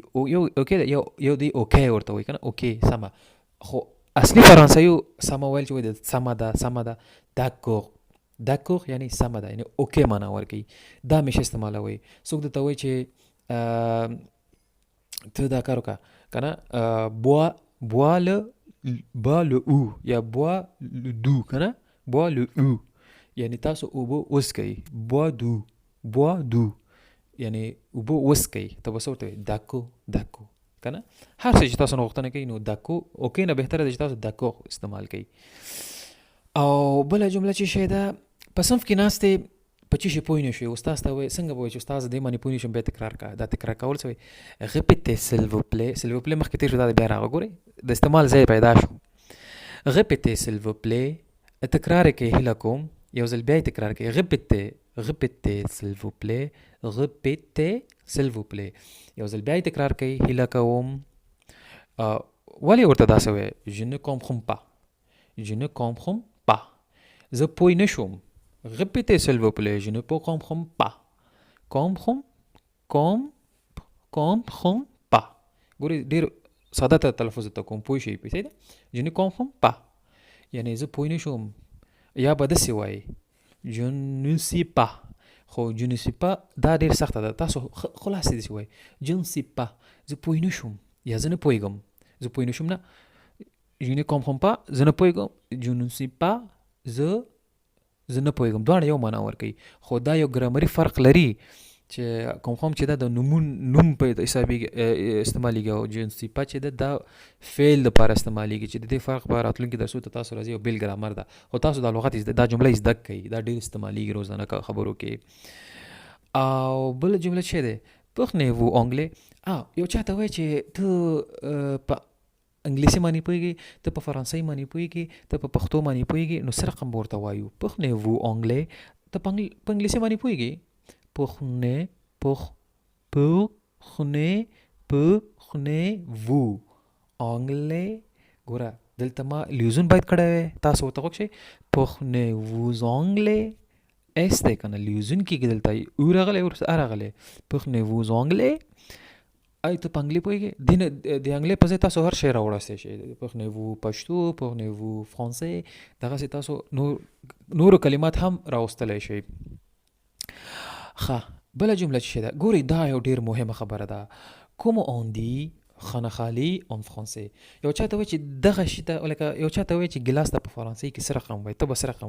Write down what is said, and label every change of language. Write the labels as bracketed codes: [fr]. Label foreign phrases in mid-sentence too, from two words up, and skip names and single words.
[ps] یو اوکې یو دی اوکې ورته وایي که نه، اوکې سمه، خو اصلي فرانسوي سمه ویل چې وایي سمه ده، سمه ده، d'accord یعنی سمه ده، یعنی اوکې معنا ورکوي. دا همیشه استعمالوئ. څوک درته وایي چې ته دا کار وکړه که نه، [fr] bois le او یا bois le دو [ps] که نه، [fr] bois l'eau [ps] یعنی تاسو اوبه وڅښئ، bois دو یعنی اوبه وڅښئ، ته به څه ورته وایي؟ d'accord که نه. هر څه چې تاسو نه غوښتنه کوي نو اوکې نه بهتره ده چې تاسو d'accord استعمال کوئ. او بله جمله چې شی ده، په صنف کې ناستې په څه شي پوه نه شوې، استاد ته وایي څنګه به وایي چې استاد دې باندې پوه نه شم، بیا تکرار کوه. دا تکرار کول څه وایي؟ [fr] répétez s'il vous plaît. s'il vous plaît [ps] مخکې تېر شو، دا بیا راغله. ګورئ د استعمال ځای پیدا شو. [fr] répétez s'il vous plaît [ps] تکرار یې کوئ، هیله کوم یو ځل بیا یې تکرار کوئ. [fr] répétez s'il vous plaît répétez s'il vous plaît [ps] یو ځل بیا تکرار کوي هیله کوم ولې ورته داسې وایي [fr] je ne comprends pas je ne comprends pas [ps] زه پوه نه شوم [fr] répétez s'il vous plaît je ne comprends pas comprends pas [ps] ګورې ډېر ساده ته تلفظ ته کوم پوه شي پیسې ده [fr] je ne comprends pas [ps] یعنی زه پوه نه شوم یا به داسې وایي [fr] je ne sais pas [ps] خو [fr] je ne sais pas [ps] دا ډېر سخته ده تاسو خلاصې داسې وایي [fr] je ne sais pas [ps] زه پوه نه شوم یا زه نه پوهېږم زه پوه نه شوم نه [fr] je ne comprends pas [ps] زه نه پوهېږم [fr] je ne sais pas [ps] زه نه پوهېږم دواړه یو معنا ورکوي خو دا یو ګرامري فرق لري چې کوم چې دا د نوم په حسابېږي استعمالېږي او [fr] je ne sais pas [ps] چې دا فعل دپاره استعمالېږي چې د دې فرق په راتلونکي درسو ته تاسو راځي یو بېل ګرامر ده خو تاسو دا لغت دا جمله زده کوئ دا ډېر استعمالېږي روزانه خبرو کې او بله جمله چې دی [fr] parlez-vous anglais [ps] یو چاته وایي چې ته په انګلیسي باندې پوهېږي ته په فرانسوي باندې پوهېږي ته په پښتو باندې پوهېږي نو څه رقم به ورته وایو [fr] parlez-vous anglais [ps] ته په انګلیسي باندې پوهېږي [fr] parlez-vous anglais [ps] ګوره دلته ما لیوزون باید کړی وی تاسو ورته غوږ شئ [fr] parlez-vous anglais [ps] اس دی که نه لیوزون کېږي دلته او راغلی ورسته راغلی [fr] parlez-vous anglais [ps] ته په انګلي پوهېږي د انګلي په ځای تاسو هر شی راوړستی شئ parlez-vous پښتو parlez-vous فرانسې دغسې تاسو نورو کلمات هم راوستلی شئ ښه بله جمله چې ده ګورئ دا یو ډېر مهمه خبره ده [fr] comment on dit [ps] خانخالي [fr] en français [ps] یو چاته وایي چې دغه شي ته لکه یو چاته وایي چې ګلاس ته په فرانسې کې څه رقم وایي ته به څه رقم